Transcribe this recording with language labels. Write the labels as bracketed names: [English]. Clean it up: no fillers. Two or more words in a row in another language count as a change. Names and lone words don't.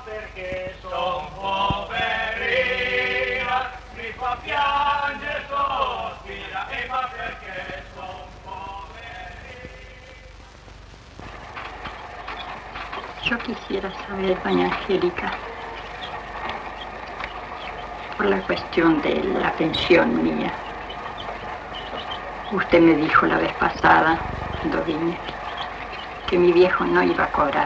[Italian] perché son poverina, mi fa piangere, sospira, e ma perché son poverina. [Spanish] Yo quisiera saber, doña Angélica, por la cuestión de la pensión mía. Usted me dijo la vez pasada, cuando vine, que mi viejo no iba a cobrar.